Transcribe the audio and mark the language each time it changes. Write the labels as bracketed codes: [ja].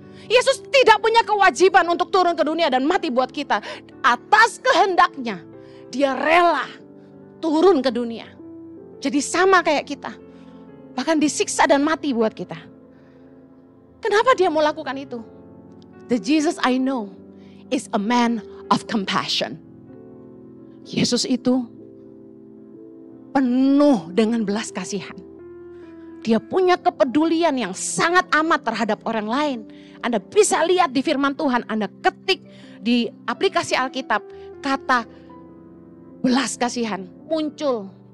[id] Yesus tidak punya kewajiban untuk turun ke dunia dan mati buat kita. Atas kehendaknya, dia rela turun ke dunia. Jadi sama kayak kita. Bahkan disiksa dan mati buat kita. Kenapa dia mau lakukan itu? [en] The Jesus I know is a man of compassion. [id] Yesus itu penuh dengan belas kasihan. Dia punya kepedulian yang sangat amat terhadap orang lain. Anda bisa lihat di firman Tuhan, Anda ketik di aplikasi Alkitab, kata belas kasihan muncul.